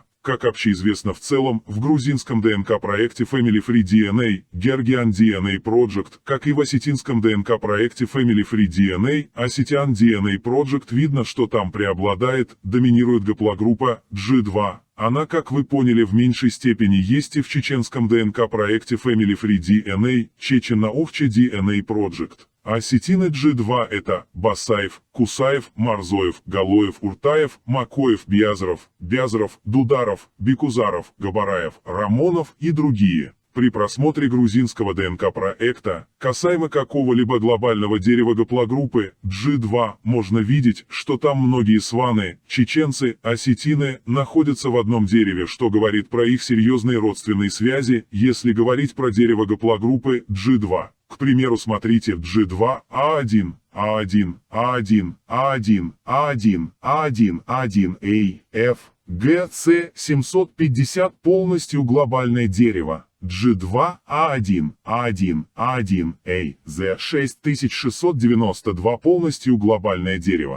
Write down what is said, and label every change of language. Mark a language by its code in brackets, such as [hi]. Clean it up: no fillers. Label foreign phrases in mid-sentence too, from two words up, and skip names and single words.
[ru] Как общеизвестно в целом, в грузинском ДНК-проекте Family Free DNA, Georgian DNA Project, как и в осетинском ДНК-проекте Family Free DNA, Ossetian DNA Project, видно, что там преобладает, доминирует гаплогруппа G2. Она, как вы поняли, в меньшей степени есть и в чеченском ДНК-проекте Family Free DNA, Чечено-Овче DNA Project. Осетины G2 – это Басаев, Кусаев, Марзоев, Галоев, Уртаев, Макоев, Бязаров, Дударов, Бекузаров, Габараев, Рамонов и другие. При просмотре грузинского ДНК-проекта, касаемо какого-либо глобального дерева гаплогруппы G2, можно видеть, что там многие сваны, чеченцы, осетины, находятся в одном дереве, что говорит про их серьезные родственные связи, если говорить про дерево гаплогруппы G2. К примеру, смотрите G2, A1, A1, A1, A1, A1, A1, A1, A, F, G, C, 750 полностью глобальное дерево. G2, A1, A1, A1, A, Z, 6692 полностью глобальное дерево.